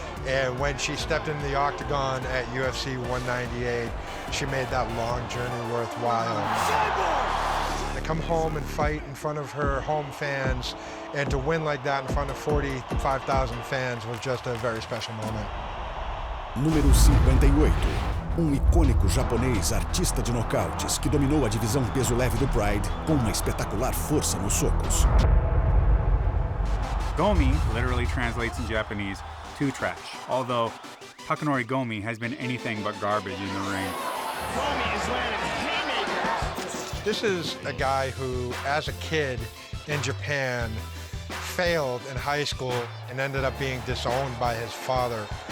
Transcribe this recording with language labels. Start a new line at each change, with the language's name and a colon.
English: And when she stepped into the octagon at UFC 198, she made that long journey worthwhile. Cyborg! To come home and fight in front of her home fans and to win like that in front of 45,000 fans was just a very special moment.
Portuguese: Número 58. Icônico japonês artista de nocautes que dominou a divisão peso leve do Pride com uma espetacular força nos socos.
English: Gomi literally translates in Japanese to trash, although Takanori Gomi has been anything but garbage in the ring. Gomi is landing haymakers. This is a guy who, as a kid in Japan, failed in high school and ended up being disowned by his father.